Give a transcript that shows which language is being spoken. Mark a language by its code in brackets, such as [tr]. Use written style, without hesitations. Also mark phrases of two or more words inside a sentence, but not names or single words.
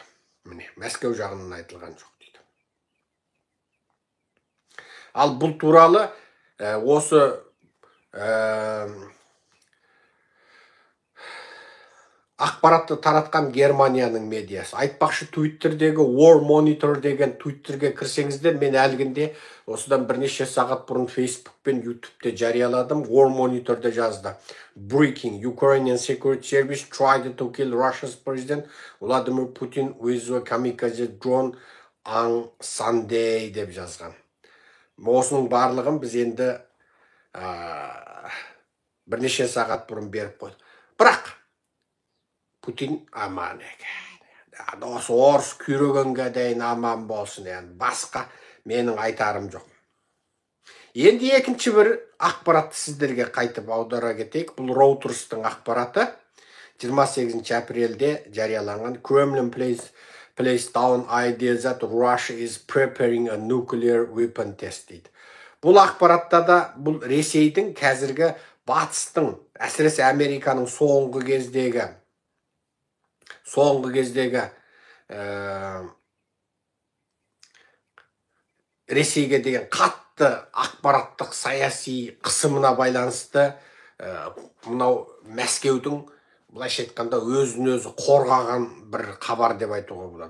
[kk] Міне, Мәскеу жағынан айтылған жоқ дейді. Ал бұл туралы осы ақпаратты таратқан Германияның медиасы. Айтпақшы Twitter'дегі War Monitor деген Twitter'ге кірсеңіздер, мен әлгінде осыдан бірнеше сағат бұрын Facebook пен YouTube'де жарияладым. War Monitor'да жазды. [en] Breaking: Ukrainian Security Service tried to kill Russia's President Vladimir Putin with a kamikaze drone on Sunday [kk] деп жазған. Осының барлығын біз енді бірнеше сағат бұрын беріп қойдық. Бірақ Путин аман екен. Осы орыс күйрегенге дейін аман болсын. Басқа менің айтарым жоқ. Енді екінші бір ақпаратты сіздерге қайтып аудара кетейік. Бұл Reuters'тың ақпараты 28 апрельде жарияланған. [en] Kremlin plays down idea that Russia is preparing a nuclear weapon test дейді. [kk] Бұл ақпаратта да бұл Ресейдің қазіргі батыстың, әсіресе Американың соңғы кездегі Ресейге деген қатты ақпараттық саяси қысымына байланысты мынау Мәскеудің былайша айтқанда өзін өзі қорғаған бір хабар деп айтуға болады.